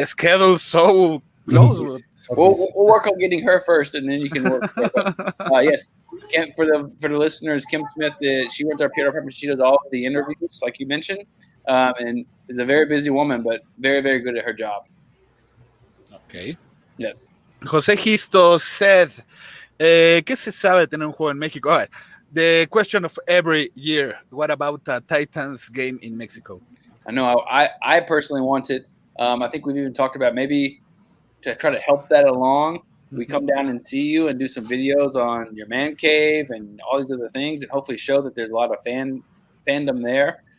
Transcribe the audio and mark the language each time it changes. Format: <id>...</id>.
<en>the schedule so close. We'll work on getting her first, and then you can work. Yes, Kim, for the listeners, Kim Smith, she runs our PR department. She does all of the interviews, like you mentioned, and is a very busy woman, but very, very good at her job. Okay. Yes.</en> <es>José Gisto</es> <en>said,</en> <es>¿qué se sabe de tener un juego en México?</es> <en>All right. The question of every year, what about the Titans game in Mexico? I know I personally want it. I think we've even talked about maybe to try to help that along. We come down and see you and do some videos on your man cave and all these other things, and hopefully show that there's a lot of fandom there.</en>